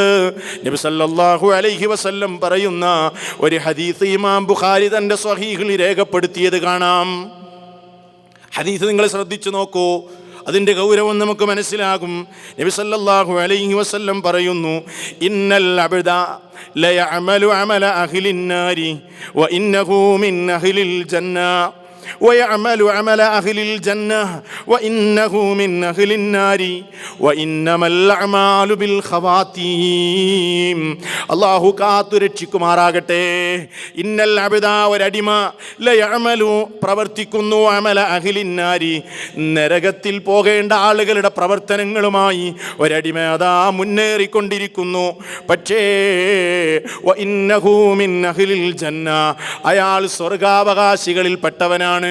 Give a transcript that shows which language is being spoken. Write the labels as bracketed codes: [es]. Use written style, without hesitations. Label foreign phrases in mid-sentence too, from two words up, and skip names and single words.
[ml] നബി [ar] صلى الله عليه وسلم [ml] പറയുന്ന ഒരു ഹദീസ് ഇമാം ബുഖാരി തൻ്റെ സ്വഹീഹിൽ രേഖപ്പെടുത്തിയത് കാണാം. ഹദീസ് നിങ്ങൾ ശ്രദ്ധിച്ചു നോക്കൂ, അതിൻ്റെ ഗൗരവം നമുക്ക് മനസ്സിലാകും. [ar] نبي صلى الله عليه وسلم പറയുന്നു, إن العبد ليعمل عمل أهل النار وإنه من أهل الجنة ويعمل عمل أهل الجنة وإنه من أهل النار وإنما الأعمال بالخواتيم. [ml] അല്ലാഹു കാത്തുരക്ഷിക്കുമാറാകട്ടെ. [ar] إن العبد, [ml] ഒരടിമ, ലയഅമലു, പ്രവർത്തിക്കുന്നു, [ar] عمل أهل النار, [ml] നരകത്തിൽ പോകേണ്ട ആളുകളുടെ പ്രവർത്തനങ്ങളുമായി ഒരടിമ അതാ മുന്നേറിക്കൊണ്ടിരിക്കുന്നു. പക്ഷേ [ar] وإنه من أهل الجنة, [ml] അയാൾ സ്വർഗാവകാശികളിൽ പെട്ടവനാണ്.